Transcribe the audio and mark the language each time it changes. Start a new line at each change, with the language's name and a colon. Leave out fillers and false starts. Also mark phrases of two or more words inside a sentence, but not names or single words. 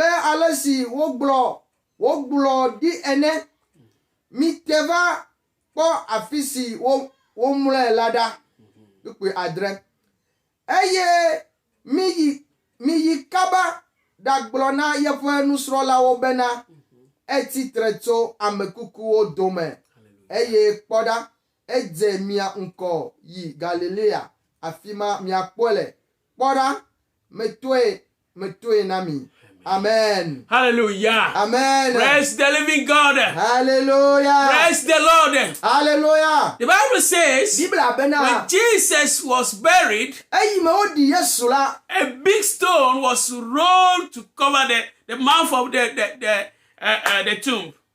Ewe: ale si wogblɔ ɖi ene, mite va kpɔ afi si womlɔe la ɖa, kpukpui adre, eye miyi kaba ɖagblɔ na yeƒe nusrɔ̃lawo bena etitre tso ame kukuwo dome, eye kpɔ ɖa, edze mia ŋkɔ yi Galilea, afi ma miakpɔe le, kpɔ ɖa, metoe na mi.
English: Amen. Hallelujah. Amen. Praise the living God. Hallelujah. Praise the Lord. Hallelujah. The Bible says when Jesus was buried, a big stone was rolled to cover the mouth of the tomb.